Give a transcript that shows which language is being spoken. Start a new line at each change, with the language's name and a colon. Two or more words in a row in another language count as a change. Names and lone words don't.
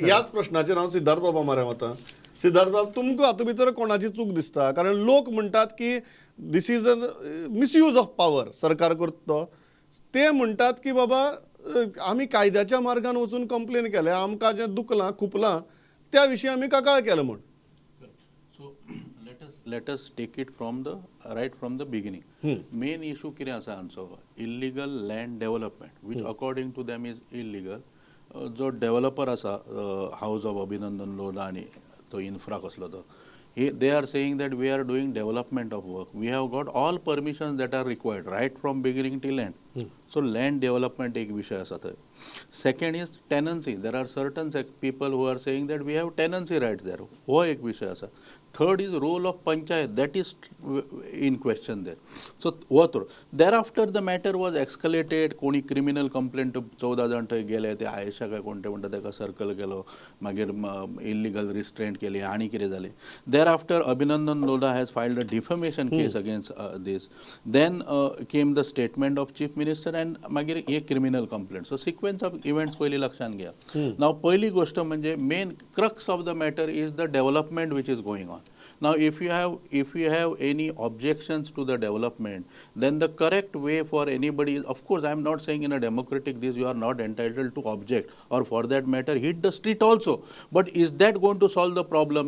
Konkani: ह्याच प्रश्नाचेर हांव सिद्धार्थ बाबा मारे वता. सिद्धार्थ बाब, तुमकां हातूंत भितर कोणाची चूक दिसता? कारण लोक म्हणटात की
English: this is a misuse of power,
Konkani: सरकार करता तो. ते म्हणटात की बाबा आमी कायद्याच्या मार्गान वचून कंप्लेन केल्या, आमकां जें दुखलां खुपलां त्या विशीं आमी कागाळ केलो म्हण.
English: So let us take it from the beginning. Main issue
Konkani: कितें आसा हांचो,
English: illegal land development, which according to them is illegal.
Konkani: जो डेव्हलपर आसा हाऊस ऑफ अभिनंदन लोधा आनी तो इन्फ्रा कसलो तो,
English: they are saying that we are doing development of work. We have got all permissions that are required right from beginning till end. So land development
Konkani: एक विषय आसा थंय.
English: Second is tenancy. There are certain people who are saying that we have tenancy rights there.
Konkani: हो एक विषय आसा.
English: Third is role of panchayat. That is in question there.
Konkani: So हो थोडं.
English: Thereafter the matter was escalated.
Konkani: कोणी
English: criminal complaint
Konkani: 14 जाण थंय गेले, ते आयेशा काय कोणते म्हणटा ताका सर्कल केलो, मागीर
English: illegal restraint
Konkani: केली आनी कितें जालें.
English: Thereafter Abhinandan Lodha has filed a defamation case against this. Then came the statement of Chief Minister and
Konkani: मागीर हे
English: criminal complaint. So sequence of events
Konkani: पयली लक्षात घ्या.
English: Now
Marathi: पहिली गोष्ट म्हणजे
English: main crux of the matter is the development which is going on. Now if you have any objections to the development, then the correct way for anybody is, of course I am not saying in a democratic this you are not entitled to object or for that matter hit the street also, but is that going to solve the problem?